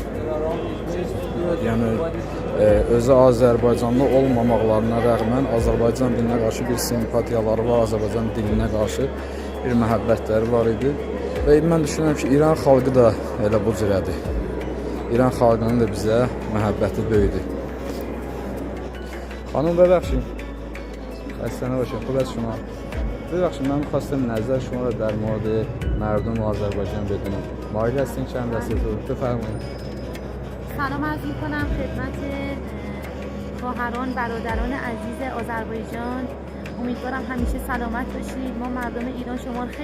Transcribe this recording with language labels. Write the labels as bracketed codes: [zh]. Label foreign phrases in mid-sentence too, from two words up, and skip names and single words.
[az] Yəni özü Azərbaycanlı olmamaqlarına rəğmən Azərbaycan dilinə qarşı bir simpatiyaları var, Azərbaycan dilinə qarşı bir məhəbbətləri var idi. Və mən düşünürəm ki, İran xalqı da elə bu cürədir. İran xalqının da bizə məhəbbəti böyüdür. [fa] خانم ببخشید خسته نباشید خود از شما ببخشید من می‌خواستم نظر شما را در مورد مردم آذربایجان بدونم مایل هستین چند دسته تو بفرمایید سلام عرض می‌کنم خدمت خواهران برادران عزیز آذربایجان امیدوارم همیشه سلامت باشید ما مردم ایران شما رو